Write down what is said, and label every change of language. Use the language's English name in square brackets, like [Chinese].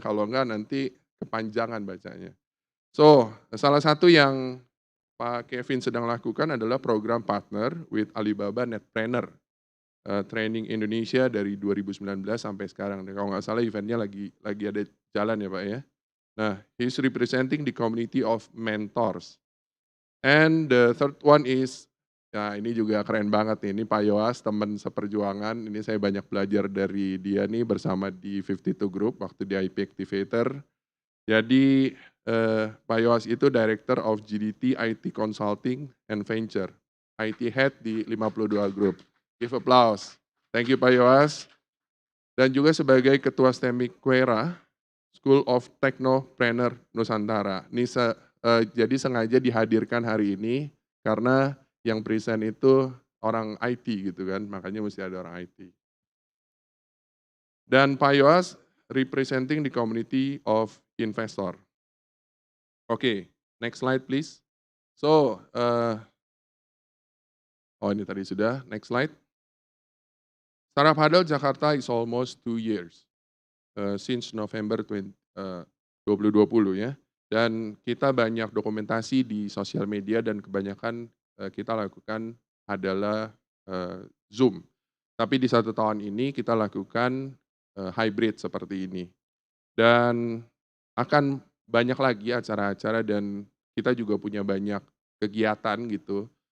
[Indonesian] Kalau enggak nanti kepanjangan bacanya. So, salah satu yang Pak Kevin sedang lakukan adalah program partner with Alibaba Netpreneur Training Indonesia dari 2019 sampai sekarang. Dan kalau nggak salah eventnya lagi ada jalan ya Pak ya. [English] Nah, he's representing the community of mentors. And the third one is, [Indonesian] ya ini juga keren banget nih, ini Pak Yoas, teman seperjuangan. Ini saya banyak belajar dari dia nih bersama di 52 Group waktu di IP Activator. Jadi Pak Yoas itu Director of GDT IT Consulting and Venture, IT Head di 52 Group. [English] Give applause. Thank you [Indonesian] Pak Yoas. Dan juga sebagai Ketua STEMIC Quera, School of Technopreneur Nusantara. Ini jadi sengaja dihadirkan hari ini karena yang present itu orang IT gitu kan, makanya mesti ada orang IT. [English] Dan Pak Yoas representing the community of investor. Okay, next slide please. So, [Indonesian] ini tadi sudah, [English] next slide. Startup Huddle Jakarta is almost 2 years, since November 2020 ya. [Indonesian] Dan kita banyak dokumentasi di sosial media dan kebanyakan kita lakukan adalah Zoom. Tapi di 1 tahun ini kita lakukan hybrid seperti ini. Dan akan banyak lagi acara-acara dan kita juga punya banyak kegiatan gitu.